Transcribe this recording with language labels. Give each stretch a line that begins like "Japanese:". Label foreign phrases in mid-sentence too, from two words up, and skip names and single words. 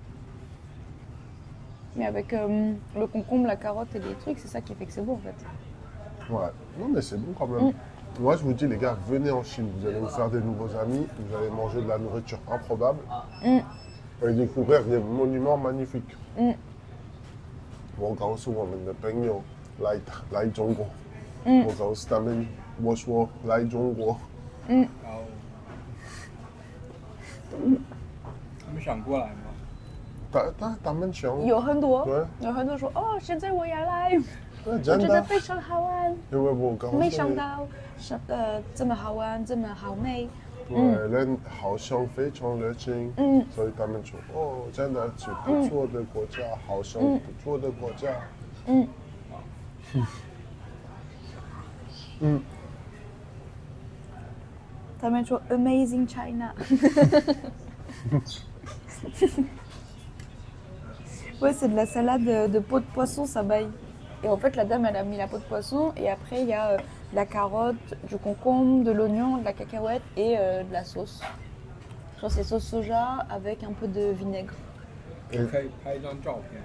French: Mais avec le concombre, la carotte et les trucs, c'est ça qui fait que c'est bon, en fait. Ouais. Non, mais c'est bon quand même. Moi, je vous dis, les gars, venez en Chine. Vous allez vous faire des nouveaux amis. Vous allez manger de la nourriture improbable. Et découvrir des monuments magnifiques.
Chinese: 我告诉我们的朋友来中国。我告诉他们，我说来中国。然后他们想过来吗？他们想。有很多说哦，现在我也来，我真的。觉得非常好玩。因为我告诉你，没想到这么好玩，这么好美。对，人好像非常热情。所以他们说哦，真的是不错的国家，好像不错的国家。他们说
English: Amazing China。
French: Ouais, c'est de la salade de peau de poisson, ça baille. Et en fait, la dame, elle a mis la peau de poisson et après, il y a de la carotte, du concombre, de l'oignon, de la cacahuète et de la sauce. Genre, c'est sauce soja avec un peu de vinaigre.
Chinese: 可以拍一张照片。